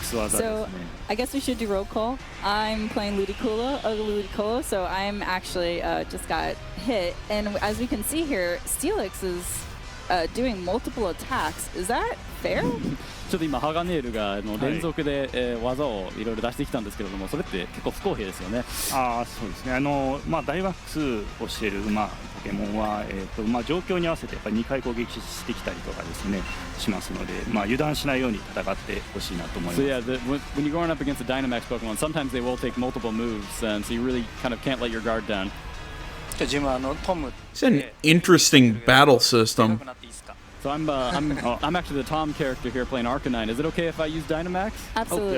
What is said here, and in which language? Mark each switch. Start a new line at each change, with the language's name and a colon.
English: So I guess we should do roll call. I'm playing Ludicolo, so I'm actually just got hit. And as we can see here, Steelix is doing multiple attacks. Is that fair?
Japanese: ちょっと今ハガネールが連続で技をいろいろ出してきたんですけれども、それって結構不公平ですよね。そうですね。ダイマックスをしているポケモンは状況に合わせてやっぱり2回攻撃してきたりとかですねしますので、油断しないように戦ってほしいなと思います。
English: So yeah, when you're going up against a Dynamax Pokemon, sometimes they will take multiple moves, and so you really kind of can't let your guard down. It's an interesting battle system. So I'm actually the Tom character here playing Arcanine. Is it okay if I use Dynamax? Absolutely.